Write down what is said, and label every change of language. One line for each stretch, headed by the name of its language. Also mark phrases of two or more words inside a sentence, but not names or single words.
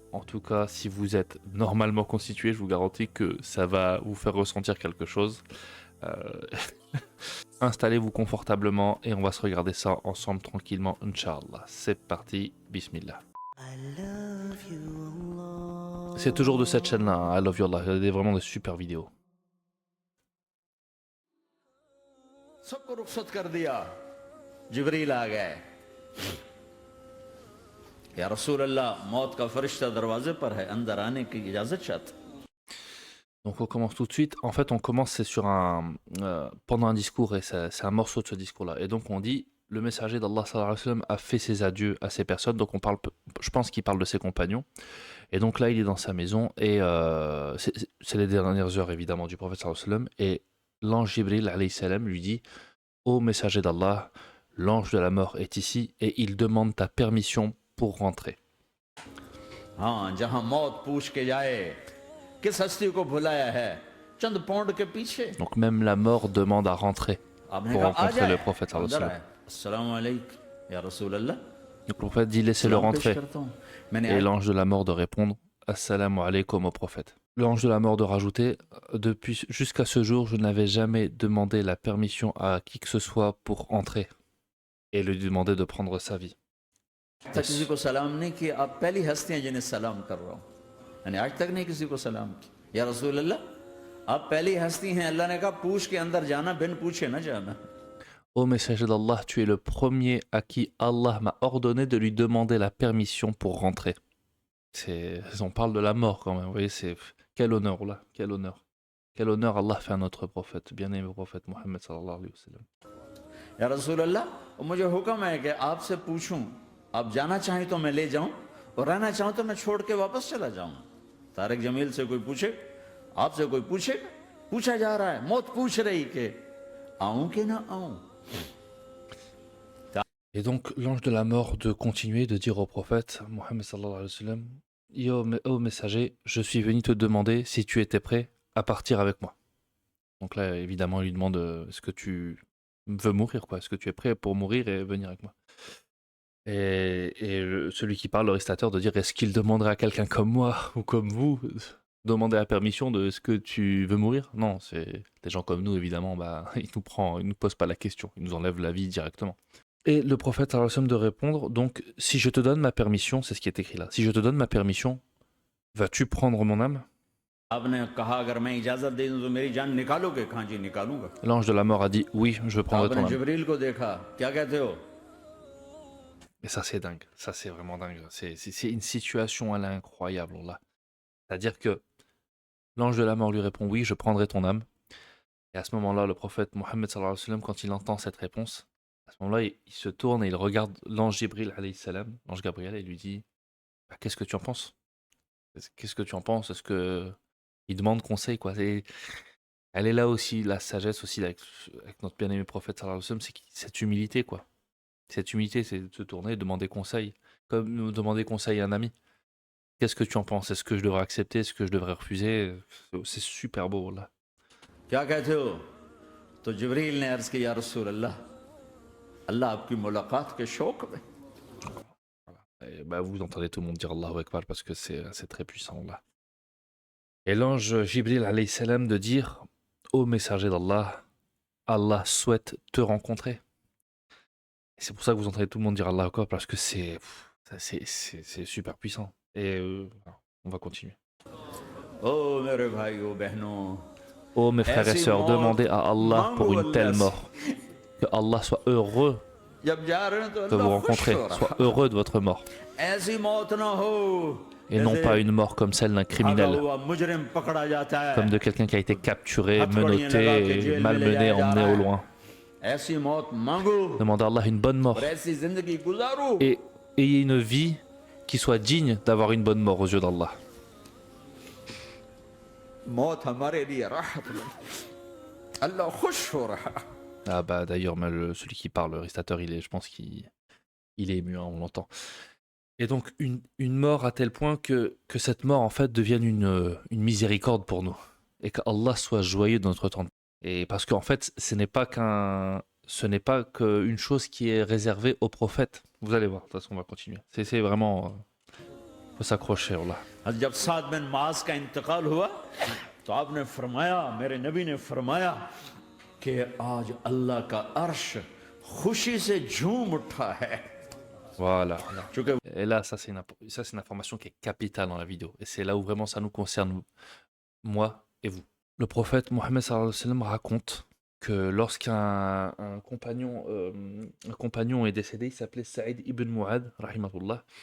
French: En tout cas, si vous êtes normalement constitué, je vous garantis que ça va vous faire ressentir quelque chose. Euh, Installez-vous confortablement et on va se regarder ça ensemble tranquillement, Inch'Allah. C'est parti, Bismillah. C'est toujours de cette chaîne-là, hein, I Love You Allah. Il y a vraiment des super vidéos.
Urdu: سب کو رخصت کر دیا جبریل آ گئے یا رسول اللہ موت کا فرشتہ دروازے پر ہے اندر آنے کی اجازت چاہتا
French: Donc on commence tout de suite. En fait, on commence c'est sur pendant un discours et c'est un morceau de ce discours-là. Et donc on dit le messager d'Allah
Arabic: صلى الله عليه وسلم
French: a fait ses adieux à ces personnes. Donc je pense qu'il parle de ses compagnons. Et donc là, il est dans sa maison et c'est les dernières heures évidemment du prophète
Arabic: صلى الله عليه وسلم.
French: Et l'ange Jibril
Arabic: عليه السلام
French: lui dit ô messager d'Allah, l'ange de la mort est ici et il demande ta permission pour rentrer.
Urdu: ہاں جہاں موت پوچھ کے جائے کس ہستی کو بھلایا ہے چند پاؤنڈ کے پیچھے
French: Donc même la mort demande à rentrer
Urdu: आपने
French: pour
Urdu: کہا آ
French: rencontrer le
Urdu: जाए
French: prophète sallallahu
Urdu: अंदर
Arabic: عليه و
Urdu: آئے السلام علیکم یا رسول اللہ
Arabic: sallam.
French: Donc le prophète dit laissez-le
Urdu: سلام پیش
French: rentrer.
Urdu: کرتا ہوں میں نے
French: Et l'ange de la mort de répondre
Arabic: السلام عليكم
French: au prophète. L'ange de la mort de rajouter depuis jusqu'à ce jour, je n'avais jamais demandé la permission à qui que ce soit pour entrer et lui demander de prendre sa vie.
Urdu: تک کسی کو سلام نہیں کیا آپ پہلی ہستی ہیں جنہیں سلام کر رہا ہوں یعنی آج تک نہیں کسی کو سلام کیا یا رسول اللہ آپ پہلی ہستی ہیں اللہ نے کہا پوچھ کے اندر جانا بن پوچھے نہ جانا
French: Ô messager d'Allah, tu es le premier à qui Allah m'a ordonné de lui demander la permission pour rentrer. On parle de la mort quand même, vous voyez, c'est quel honneur là, quel honneur. Quel honneur Allah fait à notre prophète, bien-aimé prophète Mohammed
Arabic: صلى الله عليه وسلم.
Urdu: یا رسول اللہ اور مجھے حکم ہے کہ آپ سے پوچھوں آپ جانا چاہیں تو میں لے جاؤں اور رہنا چاہوں تو میں چھوڑ کے واپس چلا جاؤں طارق جمیل سے کوئی پوچھے آپ سے کوئی پوچھے پوچھا جا رہا ہے موت پوچھ رہی کہ آؤں کہ نہ آؤں
French: Et donc l'ange de la mort de continuer de dire au prophète Mohammed
Arabic: صلى الله عليه وسلم
French: Ô messager, je suis venu te demander si tu étais prêt à partir avec moi. Donc là évidemment il lui demande est-ce que tu veux mourir quoi, est-ce que tu es prêt pour mourir et venir avec moi. Et celui qui parle, le récitateur, de dire est-ce qu'il demanderait à quelqu'un comme moi ou comme vous demander la permission de est-ce que tu veux mourir? Non, c'est des gens comme nous évidemment, bah ils nous posent pas la question, ils nous enlèvent la vie directement. Et le prophète
Arabic: صلى الله عليه وسلم
French: de répondre donc si je te donne ma permission, c'est ce qui est écrit là. Si je te donne ma permission, vas-tu prendre mon âme?
Urdu: آپ نے کہا اگر میں اجازت دے دوں تو میری جان نکالو گے کہاں جی نکالوں گا
French: L'ange de la mort a dit oui, je prendrai ton
Urdu: आपने
French: âme.
Urdu: جبریل کو دیکھا کیا کہتے ہو
French: Et ça c'est dingue, ça c'est vraiment dingue. C'est une situation elle est incroyable là. C'est-à-dire que l'ange de la mort lui répond oui, je prendrai ton âme. Et à ce moment-là, le prophète Mohammed
Arabic: صلى الله عليه وسلم,
French: quand il entend cette réponse, à ce moment-là, il se tourne et il regarde l'ange Jibril
Arabic: عليه السلام,
French: l'ange Gabriel, et il lui dit bah, qu'est-ce que tu en penses? Qu'est-ce que tu en penses? Est-ce que il demande conseil quoi? Elle est là aussi la sagesse aussi avec notre bien-aimé prophète
Arabic: صلى الله عليه وسلم,
French: c'est cette humilité quoi. Cette humilité, c'est de se tourner et demander conseil, comme nous demander conseil à un ami. Qu'est-ce que tu en penses? Est-ce que je devrais accepter? Est-ce que je devrais refuser? C'est super beau là.
Urdu: کیا کہتے ہو تو جبریل نے عرض کیا رسول اللہ اللہ آپ کی ملاقات کے شوق میں
French: Et bah, vous entendez tout le monde dire
Arabic: الله أكبر
French: parce que c'est très puissant là. Et l'ange Jibril
Arabic: عليه السلام
French: de dire ô messager d'Allah, Allah souhaite te rencontrer. Et c'est pour ça que vous entendez tout le monde dire
Arabic: الله أكبر
French: parce que c'est super puissant. Et on va continuer.
Urdu: او میرے بھائیوں بہنوں
French: Ô mes frères et
Urdu: ऐसी
French: sœurs,
Urdu: मौत
French: demandez à Allah pour
Urdu: मांगो
French: une telle
Urdu: اللہ سے
French: mort. Que Allah soit heureux
Urdu: جب جا رہے ہیں تو
French: de vous
Urdu: اللہ خوش
French: rencontrer,
Urdu: ہو رہا
French: soit heureux de votre mort.
Urdu: ایسی موت نہ ہو
French: et non pas une mort comme celle d'un
Urdu: भागा
French: criminel,
Urdu: ہوا مجرم پکڑا جاتا ہے,
French: comme de quelqu'un qui a été capturé,
Urdu: ہتھوڑیاں لگا کے
French: menotté, et
Urdu: جیل میں لے
French: malmené,
Urdu: جایا جا
French: emmené
Urdu: रहा
French: au
Urdu: है।
French: loin.
Urdu: ایسی موت مانگو
French: Demandez à Allah une bonne
Urdu: और
French: mort
Urdu: ایسی زندگی گزارو.
French: et ayez une vie qui soit digne d'avoir une bonne mort aux yeux d'Allah.
Urdu: موت ہمارے لیے راحت بن، اللہ خوش ہو رہا.
French: Ah bah d'ailleurs, celui qui parle, le récitateur, je pense qu'il est ému, hein, on l'entend. Et donc une mort à tel point que cette mort en fait devienne une miséricorde pour nous. Et qu'Allah soit joyeux de notre temps. Et parce qu'en fait, ce n'est pas qu'une chose qui est réservée aux prophètes. Vous allez voir, de toute façon, on va continuer. C'est vraiment... faut s'accrocher, Allah.
Urdu: جب سعد بن معاذ کا انتقال ہوا تو آپ نے فرمایا، میرے نبی نے فرمایا کہ آج اللہ کا عرش خوشی سے جھوم اٹھا ہے.
French: Voilà.
Urdu: चूंकि
French: Et là, ça c'est une information qui est capitale dans la vidéo. Et c'est là où vraiment ça nous concerne, moi et vous. Le prophète Mohammed sallallahu alayhi wa sallam raconte que lorsqu'un un compagnon est décédé, il s'appelait Saïd ibn Mu'ad, rahimahullah.